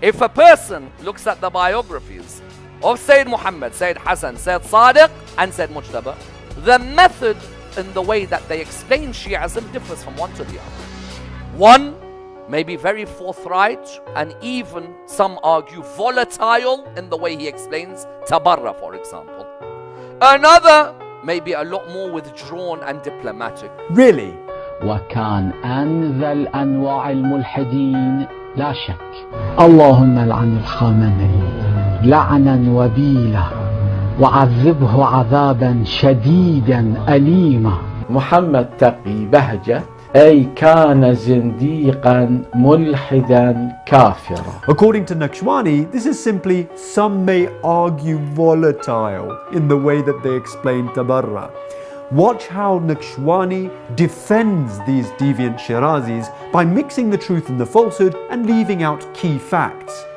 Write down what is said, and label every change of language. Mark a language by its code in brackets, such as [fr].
[en] If a person looks at the biographies of Sayyid Muhammad, Sayyid Hassan, Sayyid Sadiq and Sayyid Mujtaba, the method in the way that they explain Shi'ism differs from one to the other. One may be very forthright and even, some argue, volatile in the way he explains Tabarra, for example. Another may be a lot more withdrawn and diplomatic. Really? [ar] وكان أنذل أنواع الملحدين لا شك. اللهم لعن الخامنئي لعنا وبيلا وعذبه عذابا شديدا أليما. محمد تقي بهجة أي كان زنديقا ملحدا كافرا. [en] According to Nakshawani, this is simply, some may argue, volatile in the way that they explain Tabarra. Watch how Nakshawani defends these deviant Shirazis by mixing the truth and the falsehood and leaving out key facts.